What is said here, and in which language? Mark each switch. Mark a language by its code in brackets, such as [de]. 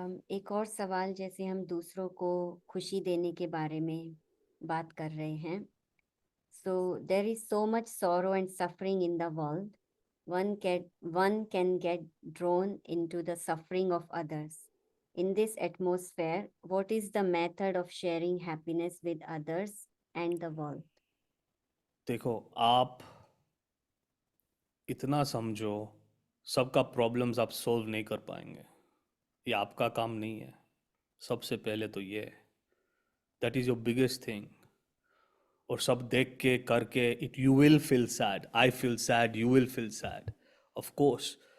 [hi] एक और सवाल, जैसे हम दूसरों को खुशी देने के बारे में बात कर रहे हैं, [en] So there is so much sorrow and suffering in the world, one can get drawn into the suffering of others. in this atmosphere, what is the method of sharing happiness with others and the world? [hi] देखो, आप इतना समझो, सबका problems आप solve नहीं कर पाएंगे, ये आपका काम नहीं है। सबसे पहले तो ये, [en] That is your biggest thing. [hi] और सब देख के करके [en] It, you will feel sad, I feel sad, you will feel sad, of course.